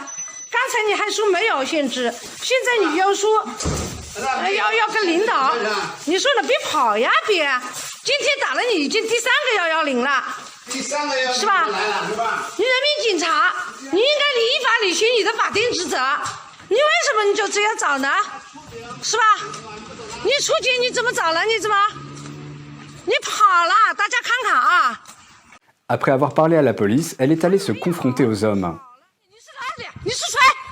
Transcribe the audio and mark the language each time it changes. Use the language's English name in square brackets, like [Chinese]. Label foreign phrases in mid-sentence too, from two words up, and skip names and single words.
[Chinese] 刚才你还说没有限制，现在你又说要跟领导，你说了别跑呀别，今天打了你已经第3个110了，是吧？你人民警察，你应该依法履行你的法定职责，你为什么你就这样找呢？是吧？你出警你怎么找了？你跑了，大家看看啊！ [French] Après avoir parlé à la police, elle est allée se confronter aux hommes. [Chinese] 你是谁？